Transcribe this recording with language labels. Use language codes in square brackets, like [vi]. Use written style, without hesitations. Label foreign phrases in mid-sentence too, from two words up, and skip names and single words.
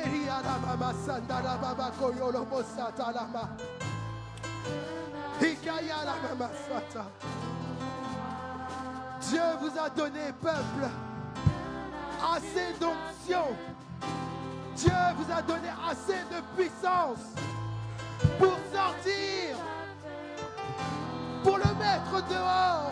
[fr] Hikayala mama sandala baba koyolo mosata lama. Hikayala mama sata. Dieu vous a donné, peuple, assez d'onction. Dieu vous a donné assez de puissance pour sortir, pour le mettre dehors.